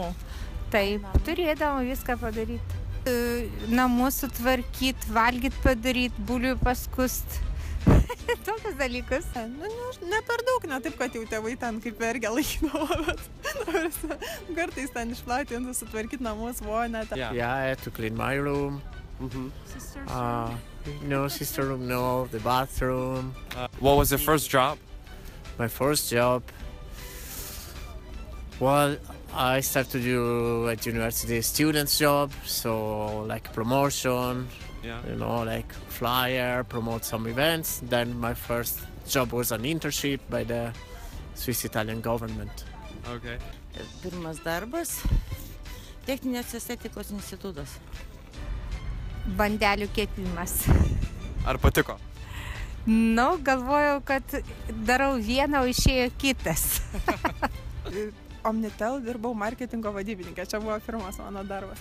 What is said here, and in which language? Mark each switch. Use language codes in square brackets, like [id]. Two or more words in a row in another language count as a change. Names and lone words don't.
[lt] Taip, turėdavo viską padaryti. Namus sutvarkyti, valgyti padaryti, bulių paskust. Tokius dalykus. Ne per daug, ne taip, kad jau tėvai ten kaip vergę laikydavo, bet kartais ten išplauti, sutvarkyti namus, vonę. [en] Yeah, I had to clean my room. No, sister room, no, the bathroom. What was your first job? My first job, well, I started to do at university a student's job, so like promotion, you know, like flyer, promote some events. Then my first job was an internship by the Swiss-Italian government. Okay. [lt] Pirmas darbas – techninės estetikos institutas. Bandelių kepimas. Ar patiko? Nu, galvojau, kad darau vieną, o išėjo kitas. Omnitel dirbau marketingo vadybininkė, čia buvo pirmas mano darbas.